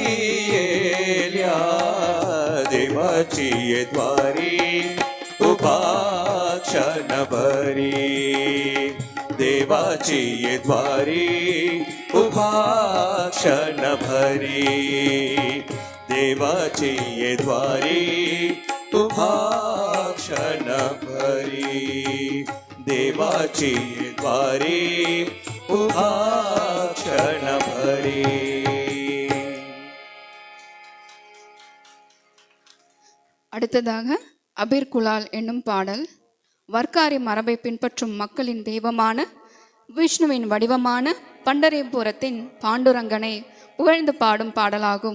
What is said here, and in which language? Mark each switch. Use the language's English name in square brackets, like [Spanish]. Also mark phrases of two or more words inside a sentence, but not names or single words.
[Marathi] येल्या देवाची द्वारी उभा क्षणभरी देवाची द्वारी उभा क्षणभरी देवाची द्वारी उभा क्षणभरी देवाची द्वारी उभा क्षणभरी. [Tamil] அடுத்ததாக அபீர் குலால் என்னும் பாடல் வர்க்காரி மரபை பின்பற்றும் மக்களின் தெய்வமான விஷ்ணுவின் வடிவமான பண்டரிபுரத்தின் பாண்டுரங்கனை புகழ்ந்து பாடும் பாடலாகும்.